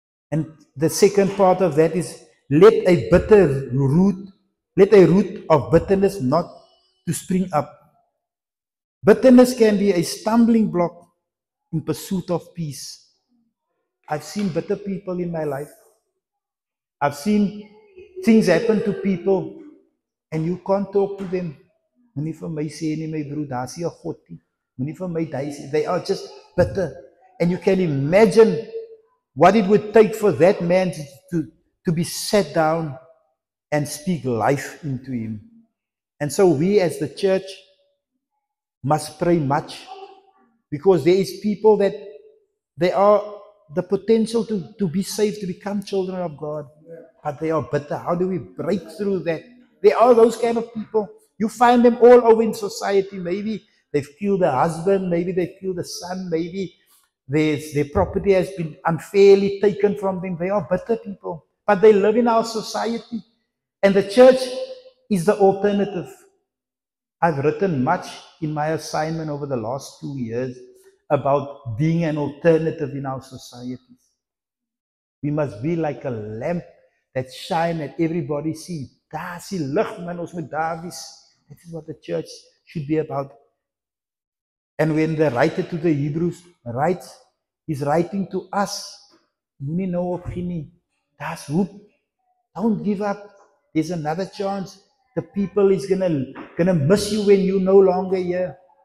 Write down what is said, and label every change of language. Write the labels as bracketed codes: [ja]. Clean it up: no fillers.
[en] And the second part of that is let a root of bitterness not to spring up. Bitterness can be a stumbling block in pursuit of peace. I've seen bitter people in my life. I've seen things happen to people and you can't talk to them. [af] Moenie vir my sê nie, my broer, daar's nie 'n God nie. Moenie vir my daai sê. [en] They are just bitter. And you can imagine what it would take for that man to be sat down and speak life into him. And so we as the church must pray much, because there is people that they are the potential to be saved, to become children of God, but they are bitter. How do we break through that? There are those kind of people. You find them all over in society. Maybe they've killed a husband, maybe they've killed a son, maybe their property has been unfairly taken from them. They are bitter people, but they live in our society. And the church is the alternative. I've written much in my assignment over the last 2 years about being an alternative in our societies. We must be like a lamp that shine that everybody see. [af] Daar is die lig, man, ons moet daar wees. [en] That is what the church should be about. And when the writer to the Hebrews writes, he's writing to us. [af] Moenie nou opgee nie. Daar's hoop. [en] Don't give up. There's another chance. The people is gonna miss you when you're no longer here.